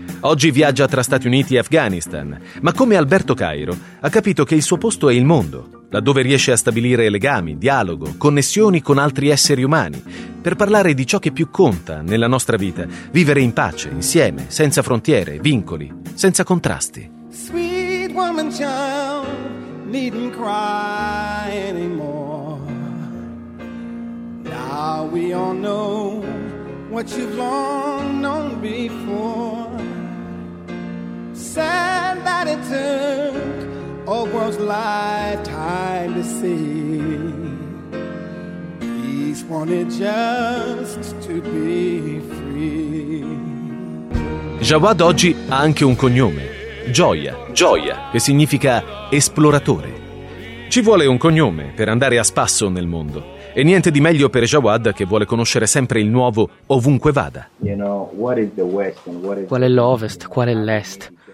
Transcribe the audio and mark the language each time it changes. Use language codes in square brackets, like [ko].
[it] Oggi viaggia tra Stati Uniti e Afghanistan, ma come Alberto Cairo, ha capito che il suo posto è il mondo, laddove riesce a stabilire legami, dialogo, connessioni con altri esseri umani, per parlare di ciò che più conta nella nostra vita, vivere in pace, insieme, senza frontiere, vincoli, senza contrasti. [en] Sweet woman child, needn't cry anymore. Now we all know what you've long known before. Sad that it took a world's lifetime to see. Peace wanted just to be free. [it] Jawad oggi ha anche un cognome, Gioia, che significa esploratore. Ci vuole un cognome per andare a spasso nel mondo. E niente di meglio per Jawad, che vuole conoscere sempre il nuovo ovunque vada. Qual è l'ovest? Qual è l'est?